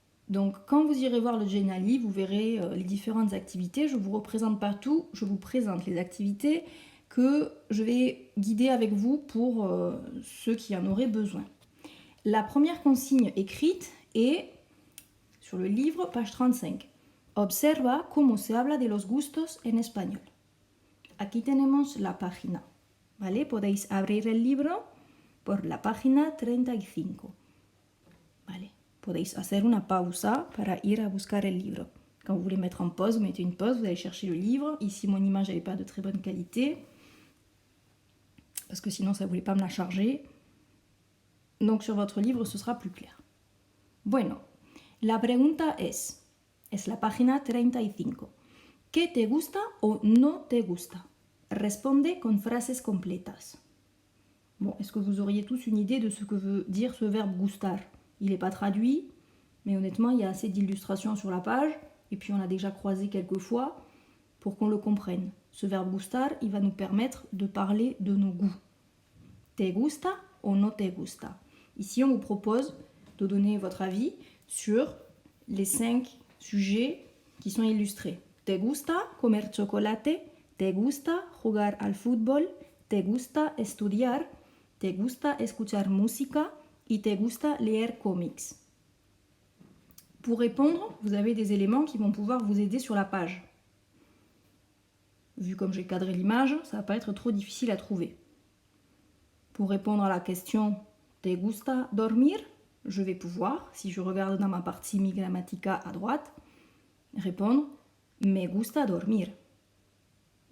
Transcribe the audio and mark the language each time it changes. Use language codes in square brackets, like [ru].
[fr] Donc quand vous irez voir le Geniali, vous verrez les différentes activités. Je ne vous représente pas tout, je vous présente les activités que je vais guider avec vous pour ceux qui en auraient besoin. La première consigne écrite est sur le livre, page 35. [es] Observa cómo se habla de los gustos en español. Aquí tenemos la página. ¿Vale? Podéis abrir el libro por la página 35. ¿Vale? Podéis hacer una pausa para ir a buscar el libro. [fr] Quand vous voulez mettre en pause, vous mettez une pause, vous allez chercher le livre. Ici, mon image n'avait pas de très bonne qualité, parce que sinon, ça ne voulait pas me la charger. Donc, sur votre livre, ce sera plus clair. [es] Bueno, la pregunta es la página 35. ¿Qué te gusta o no te gusta? Responde con frases completas. [fr] Bon, est-ce que vous auriez tous une idée de ce que veut dire ce verbe gustar? Il n'est pas traduit, mais honnêtement, il y a assez d'illustrations sur la page, et puis on l'a déjà croisé quelques fois pour qu'on le comprenne. Ce verbe gustar, il va nous permettre de parler de nos goûts. [es] Te gusta o no te gusta? [fr] Ici, on vous propose de donner votre avis sur les 5 sujets qui sont illustrés. [es] Te gusta comer chocolate? Te gusta jugar al fútbol? Te gusta estudiar? Te gusta escuchar música? Y te gusta leer cómics. [fr] Pour répondre, vous avez des éléments qui vont pouvoir vous aider sur la page. Vu comme j'ai cadré l'image, ça ne va pas être trop difficile à trouver. Pour répondre à la question « [es] Te gusta dormir [fr] ?», je vais pouvoir, si je regarde dans ma partie Mi Gramatica à droite, répondre « [es] Me gusta dormir ».